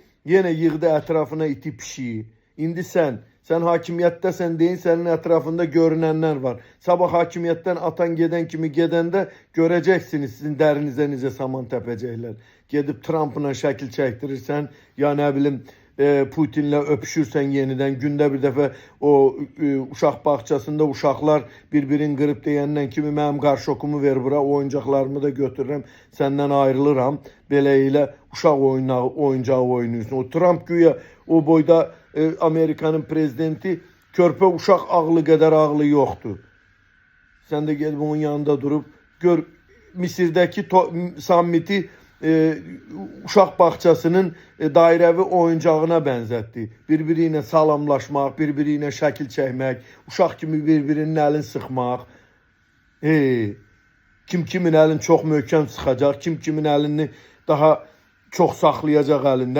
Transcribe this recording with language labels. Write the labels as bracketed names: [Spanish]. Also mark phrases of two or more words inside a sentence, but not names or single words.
[Azerbaijani] Yine yığdı etrafına iti pişiyi. İndi sen hakimiyettesen deyin, senin etrafında görünenler var. Sabah hakimiyetten atan geden kimi gedende göreceksiniz sizin dərinize necə saman təpəcəklər. Gedib Trump'la şəkil çəkdirirsən, ya ne bileyim Putin'le öpüşürsen yeniden, günde bir defa o uşaq bağçasında uşaqlar birbirini qırıb deyəndən kimi mənim qarşokumu ver bura, oyuncaqlarımı da götürürəm, senden ayrılıram. Belə ilə uşaq oyuncağı oynayırsın. O Trump güya o boyda Amerika'nın prezidenti, körpə uşaq ağlı kadar ağlı yoktu. Sen de gelip onun yanında durup gör Misirdəki sammiti uşaq bağçasının dairəvi oyuncağına benzetti. Birbiriyle salamlaşmaq, birbiriyle şəkil çəkmək, uşaq kimi birbirinin əlini sıxmaq. Kim kimin əlini çox möhkəm sıxacaq, kim kimin əlini daha çox saxlayacaq əlində.